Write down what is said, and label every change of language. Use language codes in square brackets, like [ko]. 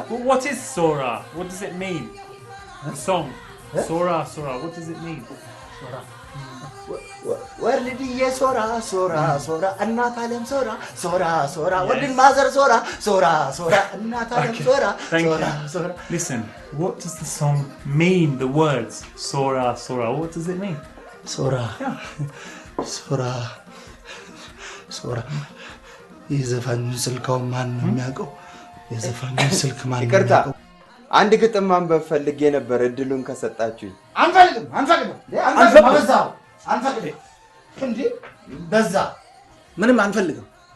[en] What is Sora? What does it mean? The song. Sora, what does it mean? [am] ወርልድዬ ሶራ እናት አለም ሶራ ወድን ማዘር ሶራ እናት አለም [en] Thank you. Listen, what does the song mean? The words Sora, what does it mean? [am] ሶራ የዘፋኙን ስልካው ማን ነው የሚያውቀው? የዘፋኙን ስልክ ማን ነው ይቅርታ የሚያውቀው? አንድ ግጥም ማንበብ ፈልጌ ነበር እድሉን ከሰጣችሁኝ። አንፈልግም እንዴ በዛ ምንም አንፈልግም።